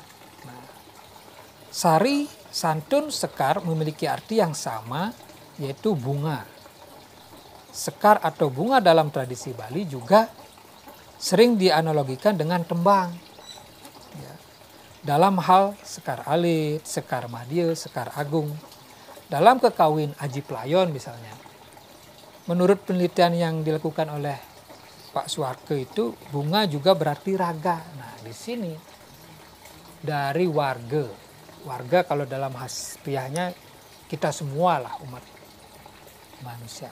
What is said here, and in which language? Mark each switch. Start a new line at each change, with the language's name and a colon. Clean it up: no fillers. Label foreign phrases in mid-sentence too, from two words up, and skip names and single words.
Indonesian: Nah, sari, santun, sekar memiliki arti yang sama, yaitu bunga. Sekar atau bunga dalam tradisi Bali juga sering dianalogikan dengan tembang. Ya. Dalam hal sekar alit, sekar madya, sekar agung. Dalam kekawin Aji Playon misalnya, menurut penelitian yang dilakukan oleh Pak Suwarke itu, bunga juga berarti raga. Nah, di sini dari warga kalau dalam hasbiahnya kita semua lah umat manusia.